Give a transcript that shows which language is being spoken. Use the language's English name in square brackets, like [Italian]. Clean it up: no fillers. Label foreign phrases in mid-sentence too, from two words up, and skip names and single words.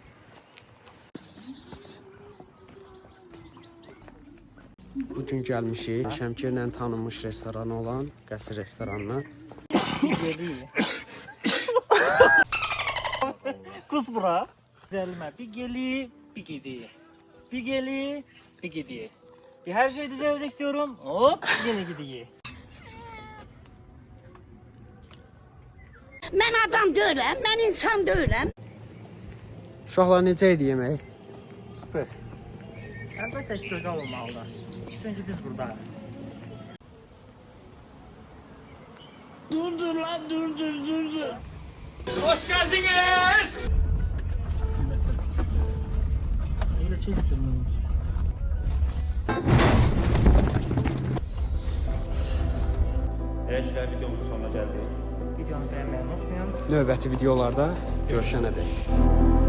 [Azerbaijani] Bugün gəlmişik Şəmkirlə tanınmış restoranı olan Qəsr restoranına. Kus bura. Düzəlmə. [Turkish] Bir geli, bir gidi. Bir geli, bir gidi. Bir her şey düzelecek diyorum. Hop, yine gidiyor. [Azerbaijani] Mən adam deyiləm, mən insan deyiləm. Uşaqlar necə idi yemək? Süper. Əlbəttə ki, gözəl olmalıdır. Çünki biz buradayız. [Turkish] Dur lan, dur. Hoş geldiniz. Öyle şey düşünmüyorum. Eğer videomuzun sonuna geldik. Videonu beğenmeyi unutmayın. [Azerbaijani] Növbəti videolarda görüşənədək.